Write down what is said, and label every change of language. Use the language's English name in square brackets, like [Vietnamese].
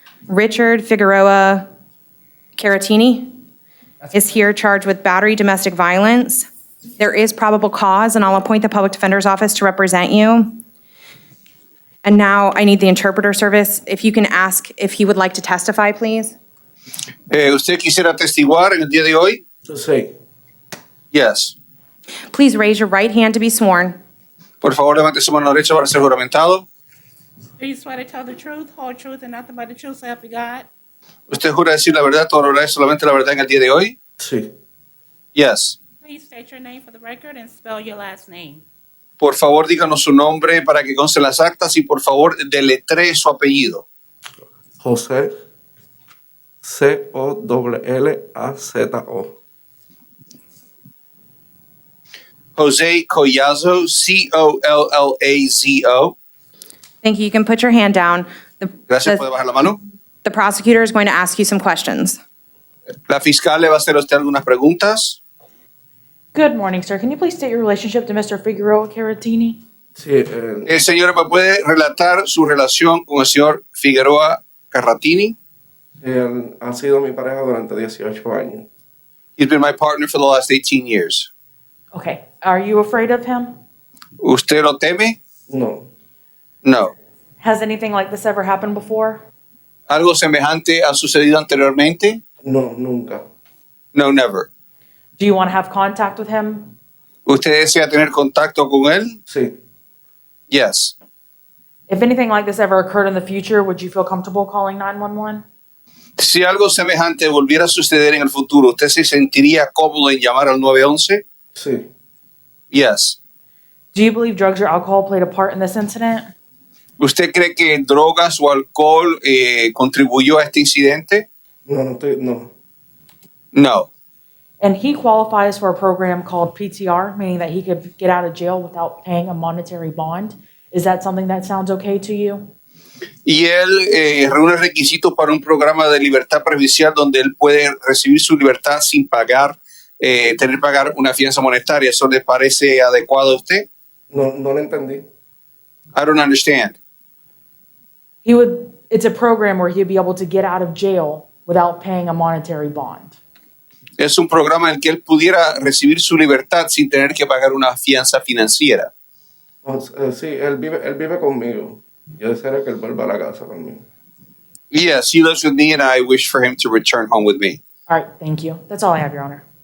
[English] Richard Figueroa Caratini is here charged with battery domestic violence. There is probable cause, and I'll appoint the public defender's office to represent you. And now I need the interpreter service. If you can ask if he would like to testify, please. [Spanish] ¿Usted quisiera testiguar en el día de hoy? Sí. [English] Yes. Please raise your right hand to be sworn. [Spanish] Por favor, levante su mano derecha para ser juramentado. [English] Do you swear to tell the truth, whole truth, and nothing but the truth, so help you God? [Spanish] ¿Usted jura decir la verdad, toda la verdad y solamente la verdad en el día de hoy? Sí. [English] Yes. Please state your name for the record and spell your last name. [Spanish] Por favor, díganos su nombre para que conste en las actas y por favor, deletree su apellido. José Collazo. [English] Jose Collazo, Collazo. Thank you. You can put your hand down. [Spanish] Gracias, puede bajar la mano. [English] The prosecutor is going to ask you some questions. [Spanish] La fiscal le va a hacer a usted algunas preguntas. [English] Good morning, sir. Can you please state your relationship to Mr. Figueroa Caratini? [Spanish] Sí, Señora, ¿me puede relatar su relación con el señor Figueroa Caratini? él ha sido mi pareja durante 18 años. [English] He's been my partner for the last 18 years. Okay. Are you afraid of him? [Spanish] ¿Usted lo teme? No. [English] No. Has anything like this ever happened before? [Spanish] ¿Algo semejante ha sucedido anteriormente? No, nunca. [English] No, never. Do you want to have contact with him? [Spanish] ¿Usted desea tener contacto con él? Sí. [English] Yes. If anything like this ever occurred in the future, would you feel comfortable calling 911? [Spanish] Si algo semejante volviera a suceder en el futuro, ¿usted se sentiría cómodo en llamar al 911? Sí. [English] Yes. Do you believe drugs or alcohol played a part in this incident? [Spanish] ¿Usted cree que drogas o alcohol contribuyó a este incidente? No. [English] No. And he qualifies for a program called PTR, meaning that he could get out of jail without paying a monetary bond. Is that something that sounds okay to you? [Spanish] Y él reúne requisitos para un programa de libertad provisional donde él puede recibir su libertad sin pagar, tener que pagar una fianza monetaria. ¿Eso le parece adecuado a usted? No lo entendí. [English] I don't understand. It's a program where he'd be able to get out of jail without paying a monetary bond. [Spanish] Es un programa en el que él pudiera recibir su libertad sin tener que pagar una fianza financiera. Sí, él vive conmigo. Yo deseo que él vuelva a la casa conmigo. [English] Yes, he lives with me and I wish for him to return home with me. All right, thank you. That's all I have, Your Honor.